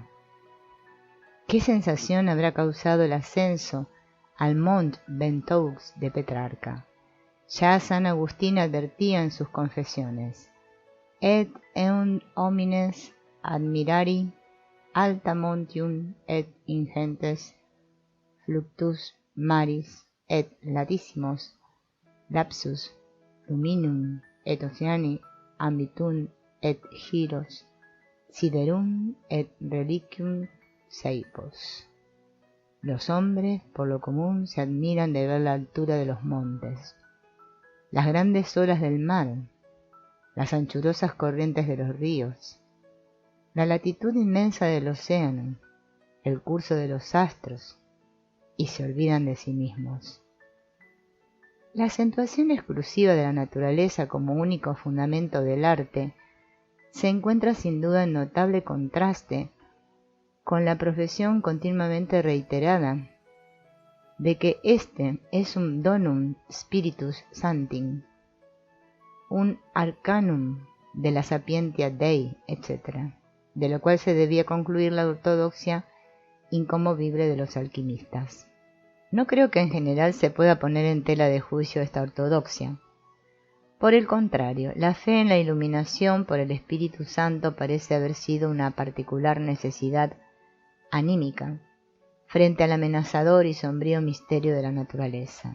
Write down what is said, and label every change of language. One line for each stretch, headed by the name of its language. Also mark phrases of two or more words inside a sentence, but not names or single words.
Spanish: ¿Qué sensación habrá causado el ascenso al Mont Ventoux de Petrarca? Ya San Agustín advertía en sus confesiones:
Latin: et eunt homines admirari alta montium et ingentes fluctus maris et latissimos lapsus luminum et oceani ambitum et giros siderum et reliquium seipos.
Spanish: Los hombres, por lo común, se admiran de ver la altura de los montes, las grandes olas del mar, las anchurosas corrientes de los ríos, la latitud inmensa del océano, el curso de los astros, y se olvidan de sí mismos. La acentuación exclusiva de la naturaleza como único fundamento del arte se encuentra sin duda en notable contraste con la profesión continuamente reiterada de que éste es un
Latin: donum spiritus sancti,
Spanish: un arcanum de la
Latin: sapientia Dei,
Spanish: etc., de lo cual se debía concluir la ortodoxia inconmovible de los alquimistas. No creo que en general se pueda poner en tela de juicio esta ortodoxia. Por el contrario, la fe en la iluminación por el Espíritu Santo parece haber sido una particular necesidad anímica frente al amenazador y sombrío misterio de la naturaleza.